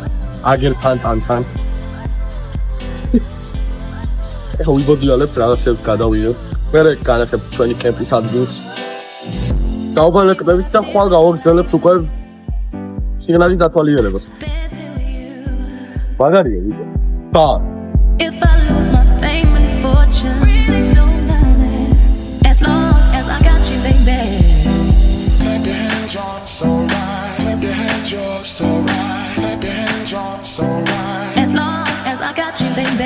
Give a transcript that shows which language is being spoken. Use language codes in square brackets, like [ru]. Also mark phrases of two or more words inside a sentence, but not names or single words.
[ka] ეხლა ვიბოდიალებთ რაღაცებს გადავიდეთ. მერე განახებთ ჩვენი კემპის ადგილს. გავბანაკდებით და ხვალ გავაგრძელებთ უკვე სიგნალის დათვალიერებას. მაგარია ვიდეო. და [en] If I lose my fame and fortune, really don't matter. As long as I got you, baby. Clap your hands, you're so right. Clap your hands, you're so right. Clap your hands, you're so right. As long as I got you, baby.